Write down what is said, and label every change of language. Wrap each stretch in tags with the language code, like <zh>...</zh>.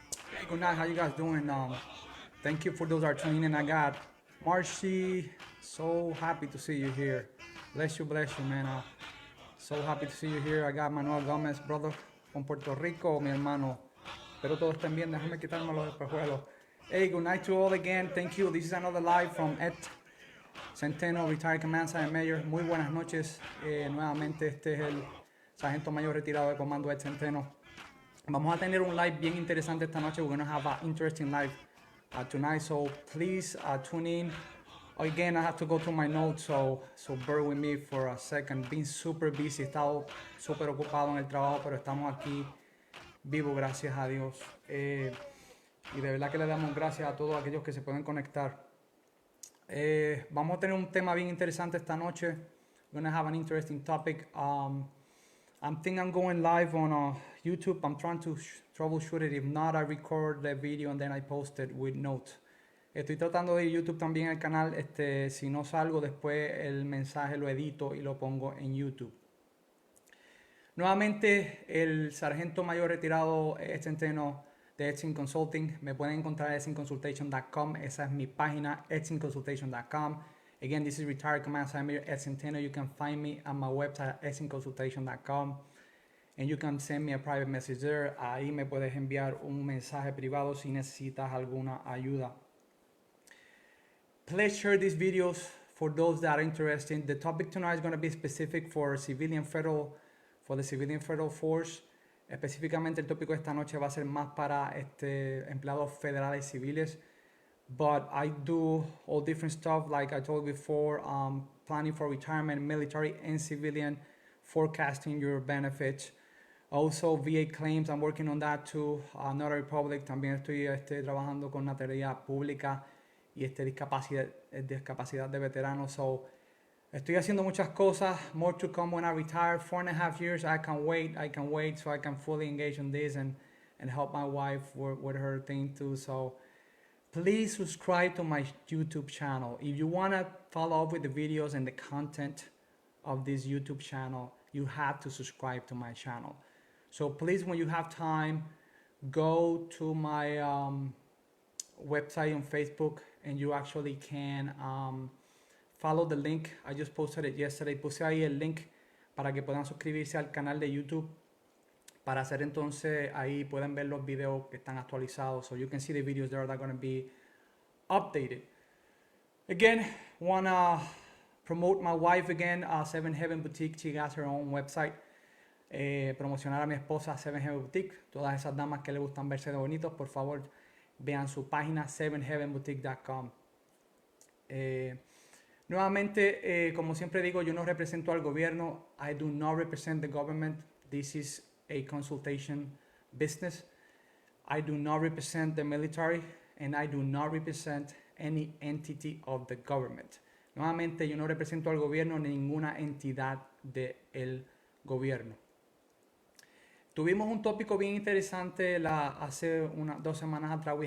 <en>Hey, good night. How you guys doing? Thank you for those that are tuning in. I got Marcy. So happy to see you here. Bless you, man. So happy to see you here. I got Manuel Gomez, brother from Puerto Rico,</en> <es>mi hermano. Espero todos estén bien. Déjame quitarme los espejuelos.</es> <en>Hey, good night to all again. Thank you. This is another live from Ed Centeno, Retired Command Sergeant Major.</en> <es>Muy buenas noches. Nuevamente, este es el sargento mayor retirado de comando Ed Centeno. Vamos a tener un live bien interesante esta noche.</es> <en>We're going to have an interesting live tonight, so please tune in. Again, I have to go through my notes, so bear with me for a second. Been super busy,</en> <es>he estado súper ocupado en el trabajo, pero estamos aquí vivos, gracias a Dios. Y de verdad que le damos gracias a todos aquellos que se pueden conectar. Vamos a tener un tema bien interesante esta noche.</es> <en>We're going to have an interesting topic. I think I'm going live on YouTube. I'm trying to troubleshoot it. If not, I record the video and then I post it with notes.</en> <es>Estoy tratando de YouTube también el canal. Si no salgo después el mensaje lo edito y lo pongo en YouTube. Nuevamente el sargento mayor retirado Centeno de Edson Consulting. Me pueden encontrar en edsinconsultation.com. Esa es mi página, edsinconsultation.com.</es> <en>Again, this is retired command sergeant Ed Centeno. You can find me on my website, edsinconsultation.com. And you can send me a private message there.</en> <es>Ahí me puedes enviar un mensaje privado si necesitas alguna ayuda.</es> <en>Please share these videos for those that are interested. The topic tonight is going to be specific for the civilian federal force.</en> <es>Específicamente el tópico de esta noche va a ser más para empleados federales civiles.</es> <en>But I do all different stuff, like I told before, planning for retirement, military and civilian, forecasting your benefits. Also, VA claims, I'm working on that too.</en> <es>Notary Public, también estoy trabajando con notaría pública y discapacidad de veteranos. So, estoy haciendo muchas cosas.</es> <en>More to come when I retire. 4.5 years, I can wait so I can fully engage in this and help my wife with her thing too. So, please subscribe to my YouTube channel. If you want to follow up with the videos and the content of this YouTube channel, you have to subscribe to my channel. So please, when you have time, go to my website on Facebook and you actually can follow the link. I just posted it yesterday.</en> <es>Puse ahí el link para que puedan suscribirse al canal de YouTube. Para hacer entonces, ahí pueden ver los videos que están actualizados.</es> <en>So you can see the videos there that are going to be updated. Again, want to promote my wife again, Seven Heaven Boutique. She has her own website.</en> <es>promocionar a mi esposa 7heaven Boutique. Todas esas damas que le gustan verse de bonitos, por favor, vean su página 7heavenboutique.com. Nuevamente, como siempre digo, yo no represento al gobierno.</es> <en>I do not represent the government. This is a consultation business. I do not represent the military and I do not represent any entity of the government.</en> <es>Nuevamente, yo no represento al gobierno ni ninguna entidad del gobierno. Tuvimos un tópico bien interesante hace 2 semanas atrás.</es>